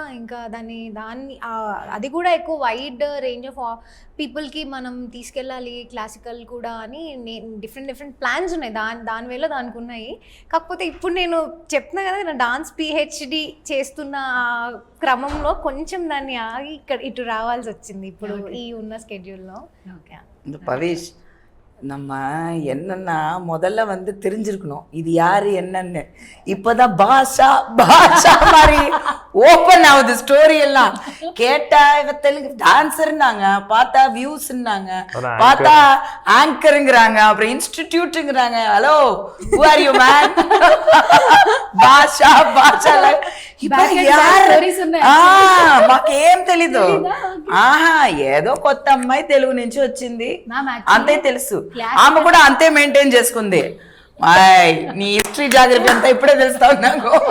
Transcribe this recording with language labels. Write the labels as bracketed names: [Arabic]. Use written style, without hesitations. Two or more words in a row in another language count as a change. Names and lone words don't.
[Telugu] ఇంకా దాన్ని అది కూడా ఎక్కువ [English] wide range of peopleకి [Telugu] మనం తీసుకెళ్ళాలి క్లాసికల్ కూడా అని [English] different plans [Telugu] ఉన్నాయి. దాని వేళ దానికి ఉన్నాయి. కాకపోతే ఇప్పుడు నేను చెప్తున్నా కదా, నా [English] dance PhD [Telugu] చేస్తున్న క్రమంలో కొంచెం దాన్ని ఆగి ఇటు రావాల్సి వచ్చింది ఇప్పుడు ఈ ఉన్న స్కెడ్యూల్లో. [Tamil] பவிஷ், நம்ம என்னன்னா முதல்ல தெரிஞ்சிருக்கணும் இது யாரு என்னன்னு. இப்போதான் பாஷா மாதிரி ஓப்பன் ஆகுது ஸ்டோரி எல்லாம். கேட்டா இவ தெலுங்கு டான்ஸர்னாங்க, பார்த்தா வியூஸ்னாங்க, பார்த்தா ஆங்கருங்கிறாங்க, அப்புறம் இன்ஸ்டிடியூட்டுங்கிறாங்க. ஹலோ, [English] Who are you man? [Telugu] భాషా మాకేం తెలీదు. ఆహా, ఏదో కొత్త అమ్మాయి తెలుగు నుంచి వచ్చింది అంతే తెలుసు. ఆమె కూడా అంతే మెయింటైన్ చేసుకుంది. నీ [English] history geography [Telugu] అంతా ఇప్పుడే తెలుస్తావు నాకు.